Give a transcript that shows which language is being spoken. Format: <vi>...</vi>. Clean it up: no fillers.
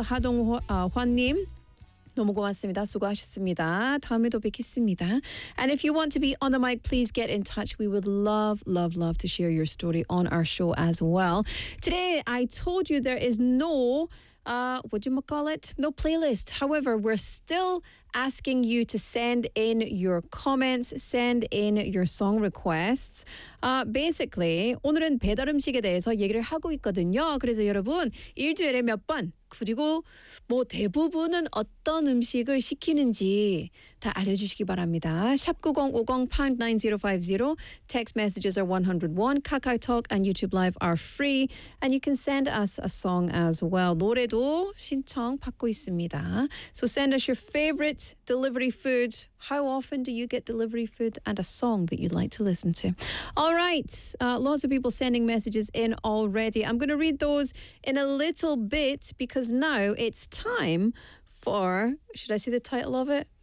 <ko>하동환님, 너무 고맙습니다. 수고하셨습니다. 다음에도 뵙겠습니다.</ko> <en>And if you want to be on the mic, please get in touch. We would love, love, love to share your story on our show as well. Today, I told you there is no... No playlist. However, we're still asking you to send in your comments, send in your song requests.</en> <ko>Basically, 오늘은 배달 음식에 대해서 얘기를 하고 있거든요. 그래서 여러분, 일주일에 몇 번, 그리고 뭐 대부분은 어떤 음식을 시키는지 다 알려주시기 바랍니다.</ko> <en>샵9050-9050, text messages are 101, KakaoTalk and YouTube Live are free, and you can send us a song as well.</en> <ko>노래도 신청 받고 있습니다.</ko> <en>So send us your favorite delivery food. How often do you get delivery food and a song that you'd like to listen to? All right, lots of people sending messages in already. I'm going to read those in a little bit because now it's time for, should I say the title of it?</en>